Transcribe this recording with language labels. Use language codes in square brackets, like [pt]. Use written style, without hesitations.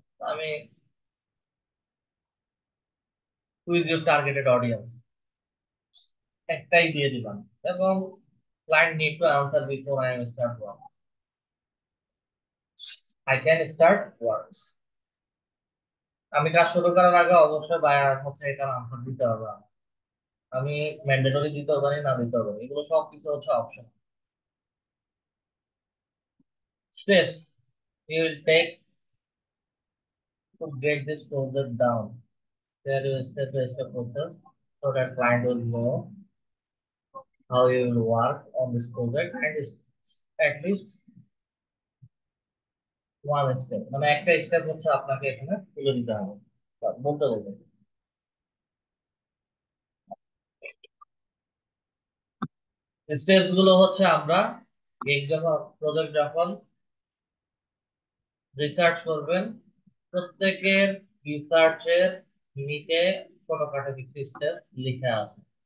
[en] আমি who is your targeted audience [bn] একটাই দিয়ে দিলাম এবং [en] Client need to answer before I am start work. I can start work. [bn] আমি কাজ শুরু করার আগে অবশ্যই বায়ার হচ্ছে এটার আনসার দিতে হবে আমার। আমি ম্যান্ডেটরি দিতে পারি না দিতে পারি, এগুলো সব কিছু হচ্ছে option. [en] Steps you will take to get this project down. There is a step-by-step process so that client will know how you will work on this project and is at least one step, [bn] মানে একটা step হচ্ছে আপনাকে এখানে তুলে দিতে হবে বা বলতে বলতে। স্টেপ গুলো হচ্ছে আমরা যখন প্রজেক্ট যখন রিসার্চ করবেন, প্রত্যেকের রিসার্চের নিচে ছোটখাটো কিছু স্টেপ লিখে আছে।